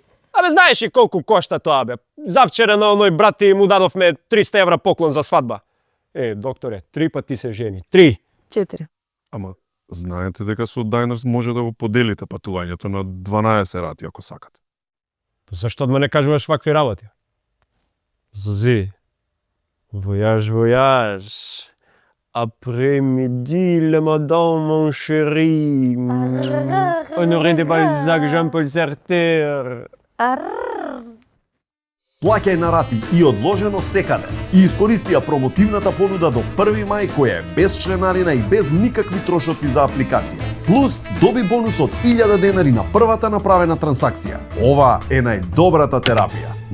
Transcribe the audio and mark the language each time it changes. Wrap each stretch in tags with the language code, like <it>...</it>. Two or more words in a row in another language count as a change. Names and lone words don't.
<mk>Абе, знаеш ли колку кошта тоа, бе? Завчера на оној брат ти му дадовме 300 евра поклон за свадба. Докторе, 3 пати се жени. 3. 4. Ама, знаете дека со Diners може да го поделите патувањето на 12 рати ако сакате. Зашто од мене кажуваш вакви работи? Зози.</mk> <fr>Voyage. Après-midi, le madame, mon chéri. Honoré de Balzac, Jean-Paul Sartre.</fr> <mk>Плаќај на рати и одложено секаде. И искористи ја промотивната понуда до 1 мај која е без членарина и без никакви трошоци за апликација. Плюс доби бонус од 1000 денари на првата направена трансакција. Ова е најдобрата терапија.</mk>